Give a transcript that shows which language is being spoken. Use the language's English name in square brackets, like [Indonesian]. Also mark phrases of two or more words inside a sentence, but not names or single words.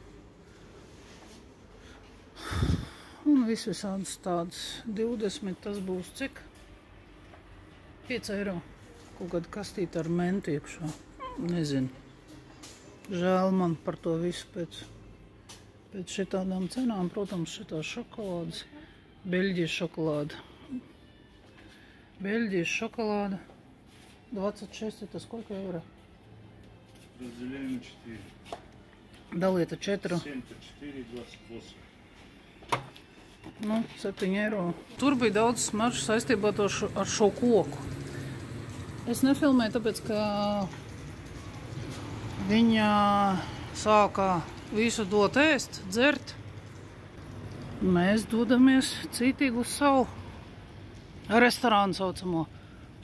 [Latvian] Un visādas tādas 20, tas būs cik? 5 eiro. Kaut kāda kastīta ar mentu iekšā. Nezinu. Žēl man par to visu pēc šitādām cenām. Protams, šitās šokolādes. Beļģijas šokolāde. [Russian] Бельгия, шоколада. 26, это сколько евро? Разделяем на 4. Дали это 4. 7, 4, 28. [Latvian] 7 eiro. Tur bija daudz smaržu saistībā ar šo koku. Es nefilmēju, tāpēc, ka viņa sākā visu dot ēst, dzert. Mēs dodamies citīgi uz savu restorānu saucamo.